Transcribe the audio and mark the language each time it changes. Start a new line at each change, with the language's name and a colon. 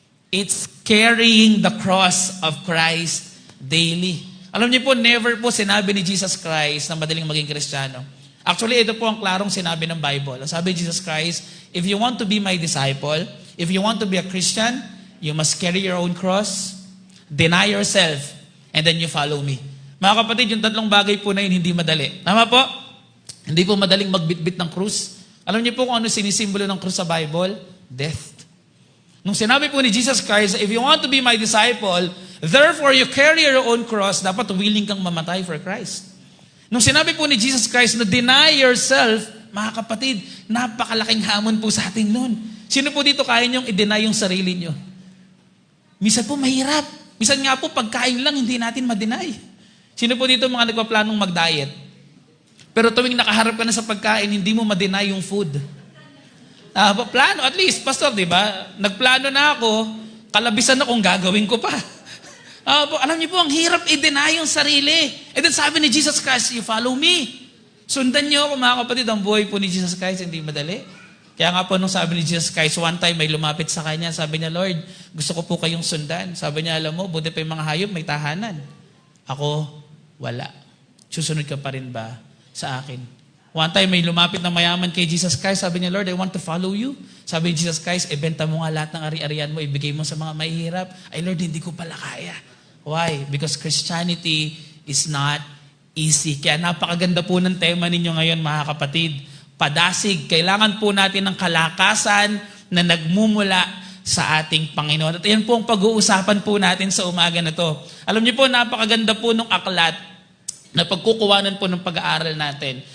English: It's carrying the cross of Christ daily.
Filipino: Alam niyo po, never po sinabi ni Jesus Christ na madaling maging Kristiyano. Actually, ito po ang klarong sinabi ng Bible. Sabi ni
English: Jesus Christ, if you want to be my disciple, if you want to be a Christian, you must carry your own cross, deny yourself, and then you follow me.
Filipino: Mga kapatid, yung tatlong bagay po na yun, hindi madali. Tama po? Hindi po madaling magbitbit ng krus. Alam niyo po kung ano sinisimbolo ng krus sa Bible?
English: Death.
Filipino: Nung sinabi po ni
English: Jesus Christ, if you want to be my disciple, therefore you carry your own cross,
Filipino: dapat willing kang mamatay
English: for Christ.
Filipino: Nung sinabi po ni Jesus Christ na deny yourself, mga kapatid, napakalaking hamon po sa atin noon. Sino po dito kaya niyong i-deny yung sarili niyo? Minsan po mahirap. Minsan nga po pagkain lang hindi natin ma-deny. Sino po dito mga nagpaplanong mag-diet? Pero tuwing nakaharap ka na sa pagkain, hindi mo ma-deny yung food. Plano, at least, pastor, di ba? Nagplano na ako, kalabisan na kung gagawin ko pa. Alam niyo po, ang hirap i-deny yung sarili.
English: And then
Filipino: sabi ni Jesus Christ,
English: you follow me.
Filipino: Sundan niyo ako, mga kapatid, ang buhay po ni Jesus Christ, hindi madali. Kaya nga po, nung sabi ni Jesus Christ, one time may lumapit sa kanya, sabi niya, Lord, gusto ko po kayong sundan. Sabi niya, alam mo, buti pa yung mga hayop, may tahanan. Ako, wala. Susunod ka pa rin ba sa akin? One time may lumapit na mayaman kay Jesus Christ, sabi niya, Lord,
English: I want to follow you.
Filipino: Sabi ni Jesus Christ, ibenta mo nga lahat ng ari-arian mo, ibigay mo sa mga mahihirap. Ay Lord, hindi ko pala kaya. Why?
English: Because Christianity is not easy.
Filipino: Kaya napakaganda po ng tema ninyo ngayon, mga kapatid. Padasig, kailangan po natin ng kalakasan na nagmumula sa ating Panginoon. At yan po ang pag-uusapan po natin sa umaga na to. Alam niyo po, napakaganda po ng aklat na pagkukuwanan po ng pag-aaral natin.